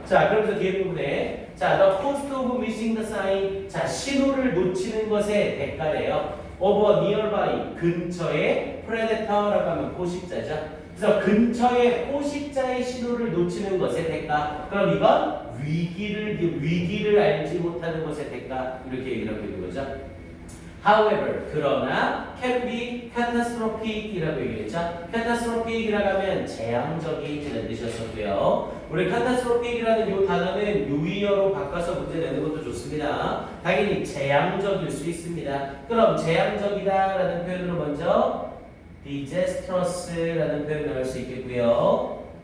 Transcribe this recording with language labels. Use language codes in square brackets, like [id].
[ko] 자, 그러면서 뒤에 부분에 자, [en] the cost of missing the sign [ko] 자, 신호를 놓치는 것의 대가래요. [en] over nearby [ko] 근처에 predator라고 하면 포식자죠. 그래서 근처에 포식자의 신호를 놓치는 것의 대가. 그럼 이건 위기를 알지 못하는 것의 대가 이렇게 얘기를 하고 있는 거죠. [en] However, [ko] 그러나 [en] can be catastrophic이라고 [ko] 얘기했죠. catastrophic이라고 하면 재앙적인이라는 뜻이었었고요. 우리 catastrophic이라는 이 단어는 유의어로 바꿔서 문제 내는 것도 좋습니다. 당연히 재앙적일 수 있습니다. 그럼 재앙적이다라는 표현으로 먼저 disastrous라는 표현을 할 수 있겠고요.